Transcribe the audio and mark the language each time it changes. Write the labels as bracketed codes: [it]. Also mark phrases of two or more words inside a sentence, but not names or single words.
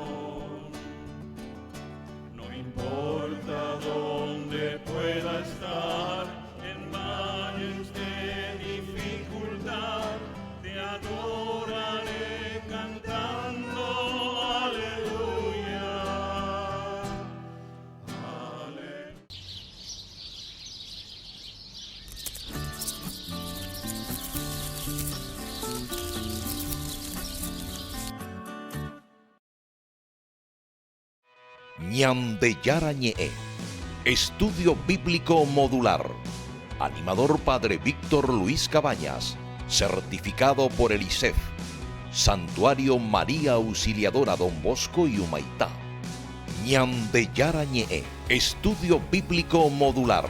[es] No importa dónde pueda estar, en valles de dificultad, te adoraré cantando aleluya. Aleluya. Ñande Yarañé, Estudio Bíblico Modular. Animador Padre Víctor Luis Cabañas, certificado por el ISEF. Santuario María Auxiliadora Don Bosco y Humaitá. Ñande Yarañé, Estudio Bíblico Modular.